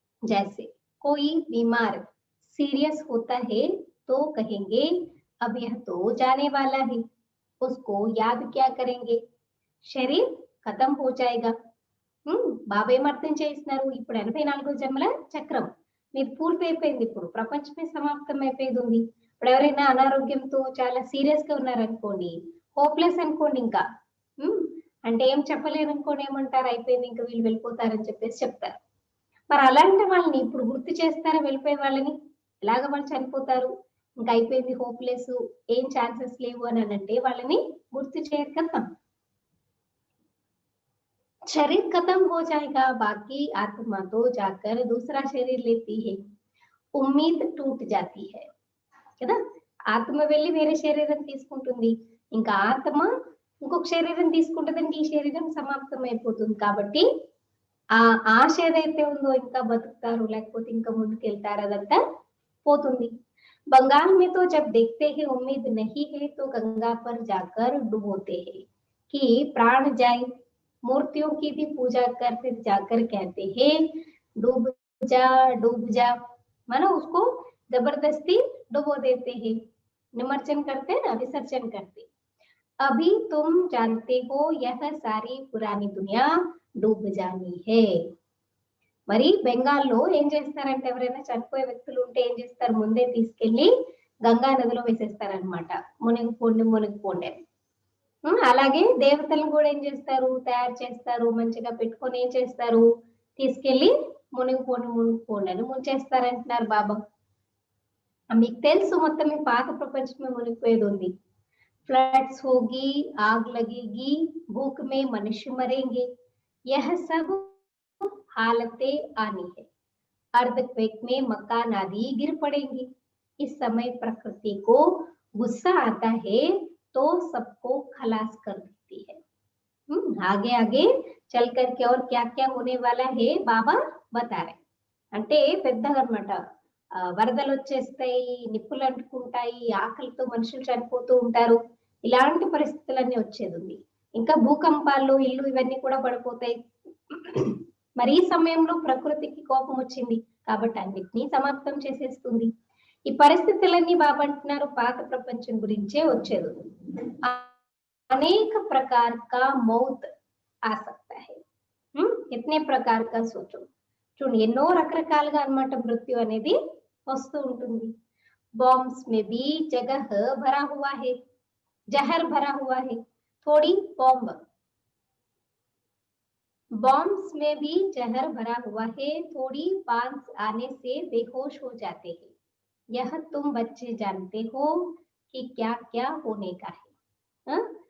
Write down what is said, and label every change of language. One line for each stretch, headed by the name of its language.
Hindi: जैसे कोई बीमार सीरियस होता है तो कहेंगे अब यह तो जाने वाला है, उसको याद क्या करेंगे, शरीर खत्म हो जाएगा.
Telugu: బాబా ఏం అర్థం చేస్తున్నారు, ఇప్పుడు 84 జన్మల చక్రం మీది పూర్తి అయిపోయింది. ఇప్పుడు ప్రపంచమే సమాప్తం అయిపోయేది ఉంది. ఇప్పుడు ఎవరైనా అనారోగ్యంతో చాలా సీరియస్ గా ఉన్నారనుకోండి, హోప్లెస్ అనుకోండి ఇంకా. అంటే ఏం చెప్పలేరు అనుకోండి, ఏమంటారు అయిపోయింది ఇంకా వీళ్ళు వెళ్ళిపోతారని చెప్పేసి చెప్తారు. మరి అలాంటి వాళ్ళని ఇప్పుడు గుర్తు చేస్తారా వెళ్ళిపోయే వాళ్ళని? ఎలాగ వాళ్ళు చనిపోతారు, ఇంకా అయిపోయింది హోప్లెస్, ఏం ఛాన్సెస్ లేవు అని అంటే వాళ్ళని గుర్తు చేయరు కదా.
Hindi: शरीर खत्म हो जाएगा, बाकी आत्मा तो जाकर दूसरा शरीर लेती है, ఉమ్మీద్ టూట్ జాతి హై కదా.
Telugu: ఆత్మ వెళ్ళి వేరే శరీరం తీసుకుంటుంది, ఇంకా ఆత్మ ఇంకొక శరీరం తీసుకుంటుందంటే ఈ శరీరం సమాప్తం అయిపోతుంది. కాబట్టి ఆ ఆశ ఏదైతే ఉందో ఇంకా బతుకుతారు లేకపోతే ఇంకా ముందుకు వెళ్తారు అదంతా పోతుంది.
Hindi: बंगाल में तो जब देखते हैं उम्मीद नहीं है तो गंगा पर जाकर डुबोते हैं कि प्राण जाए, मूर्तियों की भी पूजा कर फिर जाकर कहते हैं डूब जा, मानो उसको जबरदस्ती डुबो देते हैं, निमज्जन करते हैं ना, विसर्जन करते। अभी तुम जानते हो यह सारी पुरानी दुनिया डूब जानी है।
Telugu: మరి బెంగాల్లో ఏం చేస్తారంటే ఎవరైనా చనిపోయే వ్యక్తులు ఉంటే ఏం చేస్తారు, ముందే తీసుకెళ్లి గంగా నదిలో వేసేస్తారనమాట. మునిగిపోండి అని. అలాగే దేవతలను కూడా ఏం చేస్తారు, తయారు చేస్తారు, మంచిగా పెట్టుకొని ఏం చేస్తారు, తీసుకెళ్లి మునిగిపోండి అని ముంచేస్తారంటున్నారు బాబా. మీకు తెలుసు మొత్తం ఈ పాత ప్రపంచమే మునిగిపోయేది ఉంది.
Hindi: ఫ్లడ్స్ होगी, आग लगेगी, भूख में मनुष्य मरेंगे, यह सब हालतें आनी है, अर्थक्वेक में मकान आदि गिर पड़ेंगे। इस समय प्रकृति को गुस्सा आता है तो सबको खलास कर देती है। आगे आगे चल करके और क्या क्या होने वाला है बाबा बता रहे.
Telugu: అంటే పెద్దగా అన్నమాట, వరదలు వచ్చేస్తాయి, నిప్పులు అంటుకుంటాయి, ఆకలితో మనుషులు చనిపోతూ ఉంటారు, ఇలాంటి పరిస్థితులన్నీ వచ్చేది ఉంది. ఇంకా భూకంపాలు, ఇల్లు ఇవన్నీ కూడా పడిపోతాయి. మరి ఈ సమయంలో ప్రకృతికి కోపం వచ్చింది కాబట్టి అన్నిటినీ సమాప్తం చేసేస్తుంది. ఈ పరిస్థితులన్నీ బాబా అంటున్నారు పాత ప్రపంచం గురించే వచ్చేది.
Hindi: అనేక ప్రకార కా మౌత్ ఆ సక్తా హై, కితనే ప్రకార కా సోచో.
Telugu: చూడండి ఎన్నో రకరకాలుగా అన్నమాట మృత్యు అనేది వస్తూ ఉంటుంది.
Hindi: Bombs may be జగహ్ భరా హువా high, జహర్ భరా హువా high, थोड़ी बॉम्ब्स में भी जहर भरा हुआ है, थोड़ी पांच आने से बेहोश हो जाते हैं, यह तुम बच्चे जानते हो कि क्या क्या होने का है.